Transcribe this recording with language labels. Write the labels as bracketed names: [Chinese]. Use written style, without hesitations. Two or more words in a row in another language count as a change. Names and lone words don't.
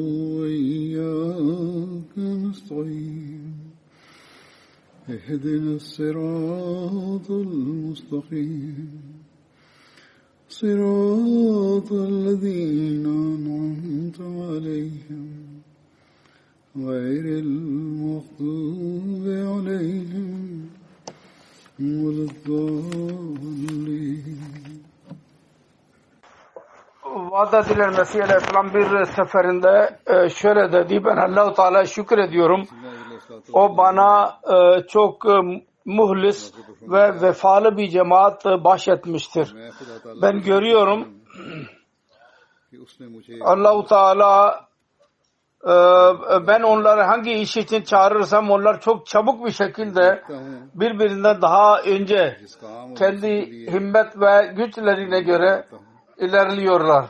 [Arabic] وإياك نستعين اهدنا الصراط المستقيم صراط الذين أنعمت عليهم غير المغضوب عليهم ولا الضالين. [Turkish] Vaat edilen Mesih Aleyhisselam bir seferinde şöyle dedi: ben Allah-u Teala'ya şükrediyorum. O bana çok muhlis ve vefalı bir cemaat bahşetmiştir. Ben görüyorum Allah-u Teala ben onları hangi iş için çağırırsam onlar çok çabuk bir şekilde birbirinden daha önce kendi himmet ve güçlerine göre ilerliyorlar.